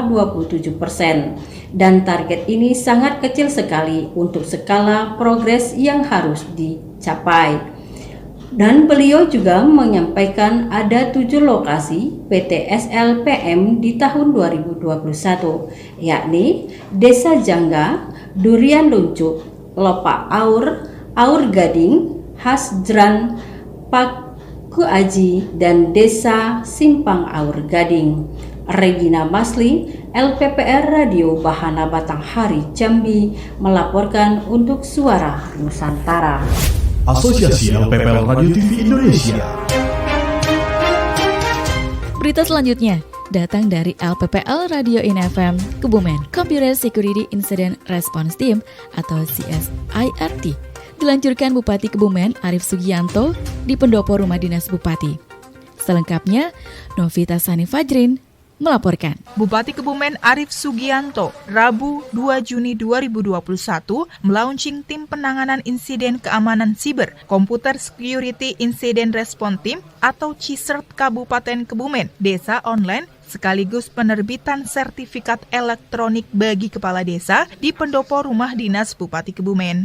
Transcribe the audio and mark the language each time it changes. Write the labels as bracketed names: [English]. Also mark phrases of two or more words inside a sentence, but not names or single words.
[Indonesian] Dan target ini sangat kecil sekali untuk skala progres yang harus dicapai. Dan beliau juga menyampaikan ada 7 lokasi PTSL PM di tahun 2021, yakni Desa Jangga, Durian Luncuk, Lopak Aur, Aur Gading, Hasjran, Paku Aji, dan Desa Simpang Aur Gading. Regina Masli, LPPR Radio Bahana Batanghari, Jambi, melaporkan untuk Suara Nusantara. Asosiasi LPPL Radio TV Indonesia. Berita selanjutnya datang dari LPPL Radio in FM Kebumen. [English] Computer Security Incident Response Team [Indonesian] atau CSIRT diluncurkan Bupati Kebumen Arif Sugianto di pendopo Rumah Dinas Bupati. Selengkapnya, Novita Sani Fajrin melaporkan. Bupati Kebumen Arief Sugianto, Rabu 2 Juni 2021, melaunching tim penanganan insiden keamanan siber, [English] Computer Security Incident Response Team [Indonesian] atau CISRT Kabupaten Kebumen, desa online, sekaligus penerbitan sertifikat elektronik bagi kepala desa di pendopo rumah dinas Bupati Kebumen.